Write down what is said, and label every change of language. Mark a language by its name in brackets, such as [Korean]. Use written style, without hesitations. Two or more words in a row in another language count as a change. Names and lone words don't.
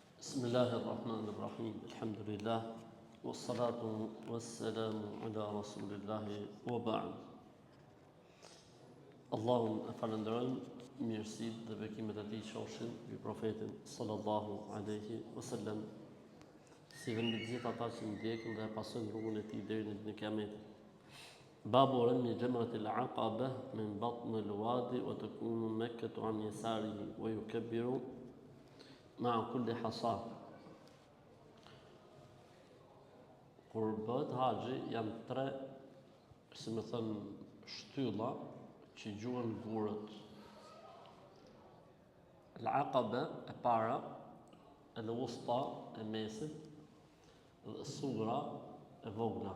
[Arabic] بسم الله الرحمن الرحيم الحمد لله والصلاة والسلام على رسول الله وبعد [Albanian] Allahun e falenderojmë, mirësitë dhe bekimet e tij qofshin mbi profetin [Arabic] صلى الله عليه وسلم, [Albanian] si dhe mbi të gjithë ata që ndjekin dhe pasojnë rrugën e tij deri në ditën e Kiametit. [Arabic] باب رمي جمرة العقبة من بطن الوادي وتكون مكة عن يساره ويكبر مع كل حصاة. [Albanian] Kur bëhet haxhi janë tre, si më thënë, shtylla që gjuhen gurët. Al-aqaba e para, al-wusta e mesit, dhe sugra e vogla.